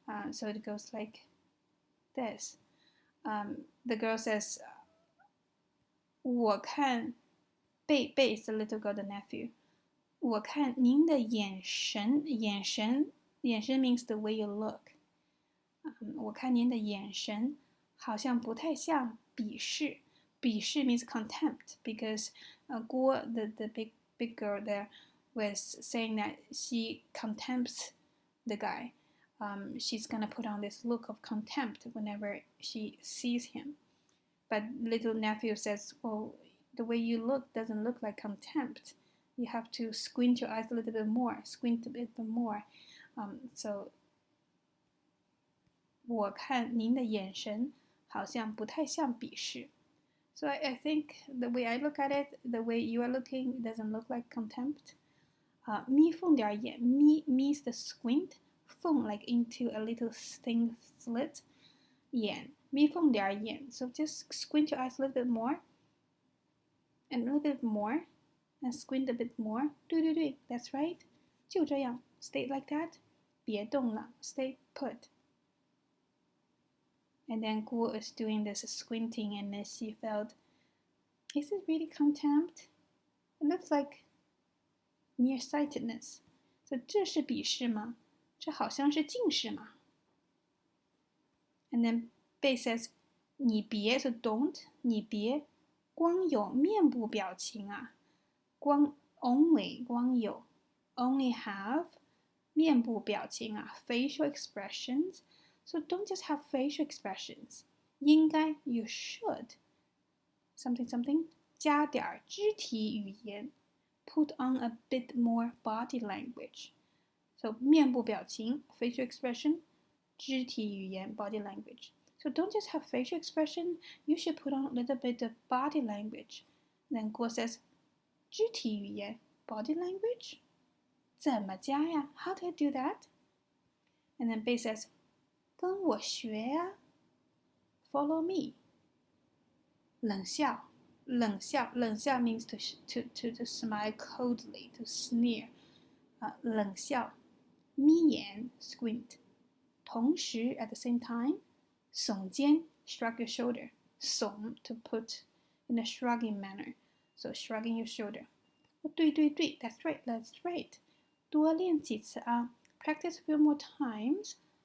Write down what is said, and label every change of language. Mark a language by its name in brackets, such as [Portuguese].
[English] So it goes like this. The girl says, [Chinese] 我看 [English] Bei is the little girl, the nephew. [Chinese] 我看您的眼神 [English] means the way you look. [Chinese] 我看您的眼神好像不太像鄙视. [English] 鄙视 means contempt because Guo, the big girl there, was saying that she contempts the guy. She's gonna put on this look of contempt whenever she sees him. But little nephew says, "Oh, the way you look doesn't look like contempt. You have to squint your eyes a little bit more, squint a bit more." So [Chinese] 我看您的眼神好像不太像鄙视. [English] So I think the way I look at it, the way you are looking, doesn't look like contempt. [Chinese] 眯缝点眼, [English] mi means the squint, [Chinese] 缝 [English] like into a little thin slit. [Chinese] 眼, 眯缝点眼. [English] So just squint your eyes a little bit more, and a little bit more, and squint a bit more. [Chinese] 对, [English] that's right. [Chinese] 就这样, [English] stay like that. [Chinese] 别动了, [English] stay put. And then Guo is doing this squinting, and then she felt, is it really contempt? It looks like nearsightedness. So [Chinese] 这是鄙视吗？这好像是近视嘛。 [English] And then Bei says [Chinese] 你别 [English] so don't [Chinese] 你别光有面部表情啊，光 [English] only [Chinese] 光有 [English] only have [Chinese] 面部表情啊 [English] facial expressions. So don't just have facial expressions. [Chinese] 应该 [English] you should something something [Chinese] 加点肢体语言 [English] put on a bit more body language. So [Chinese] 面部表情 [English] facial expression [Chinese] 肢体语言 [English] body language. So don't just have facial expression, you should put on a little bit of body language. Then Guo says [Chinese] 肢体语言 [English] body language [Chinese] 怎么加呀 [English] How do I do that? And then Bei says [Chinese] 跟我学呀 [English] Follow me. [Chinese] 冷笑 [English] means to smile coldly, to sneer. [Chinese] 冷笑眯眼 [English] squint. [Chinese] 同时 [English] at the same time [Chinese] 耸肩 [English] shrug your shoulder. [Chinese] 耸 [English] to put in a shrugging manner. So shrugging your shoulder. [Chinese] 对 [English] that's right. [Chinese] 多练几次啊 [English] Practice a few more times.